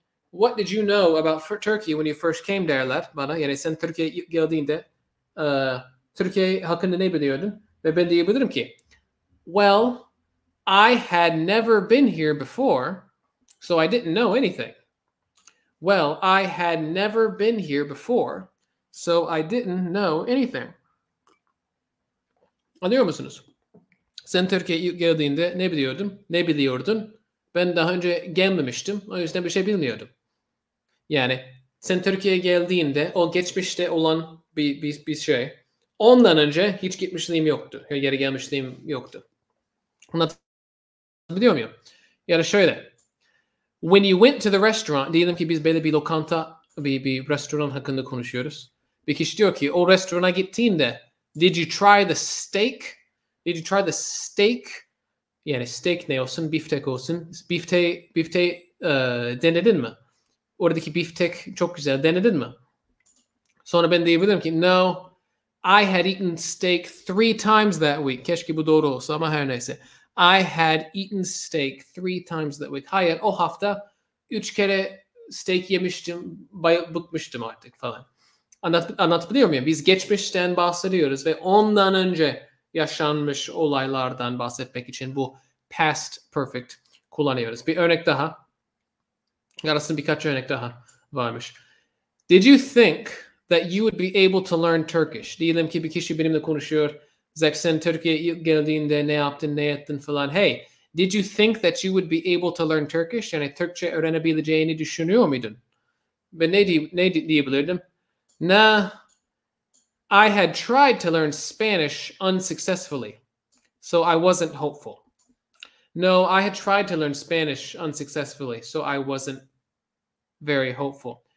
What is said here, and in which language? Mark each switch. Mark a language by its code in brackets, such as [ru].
[en] What did you know about Turkey when you first came [tr] derler bana. Yani sen Türkiye'ye ilk geldiğinde Türkiye hakkında ne biliyordun? Ve ben diyebilirim ki, [en] well, I had never been here before, so I didn't know anything. Well, I had never been here before, so I didn't know anything. [tr] Anlıyor musunuz? Sen Türkiye'ye ilk geldiğinde ne biliyordun? Ne biliyordun? Ben daha önce gelmemiştim. O yüzden bir şey bilmiyordum. Yani sen Türkiye'ye geldiğinde o geçmişte olan bir şey. Ondan önce hiç gitmişliğim yoktu. Yere gelmişliğim yoktu. Anlatabiliyor muyum? Yani şöyle. [en] When you went to the restaurant, [tr] diyelim ki biz böyle bir lokanta, bir restoran hakkında konuşuyoruz. Bir kişi diyor ki o restorana gittiğinde [en] did you try the steak? Did you try the steak? [tr] Yani steak ne olsun? Biftek olsun. Bifte denedin mi? Oradaki biftek çok güzel. Denedin mi? Sonra ben diyebilirim ki [en] no, I had eaten steak 3 times that week. [tr] Keşke bu doğru olsa ama her neyse. [en] I had eaten steak 3 times that week. [tr] Hayır, o hafta 3 kere steak yemiştim, bıkmıştım artık falan. Anlatabiliyor muyum? Biz geçmişten bahsediyoruz ve ondan önce yaşanmış olaylardan bahsetmek için bu past perfect kullanıyoruz. Bir örnek daha. Arasında birkaç örnek daha varmış. [en] Did you think that you would be able to learn Turkish? [tr] Diyelim ki bir kişi benimle konuşuyor. Zek sen Türkiye'ye ilk geldiğinde ne yaptın, ne ettin falan. [en] Hey, did you think that you would be able to learn Turkish? [tr] Yani Türkçe öğrenebileceğini düşünüyor muydun? Ve ne diyebilirdim? [en] Nah, I had tried to learn Spanish unsuccessfully, so I wasn't hopeful. No, I had tried to learn Spanish unsuccessfully, so I wasn't very hopeful.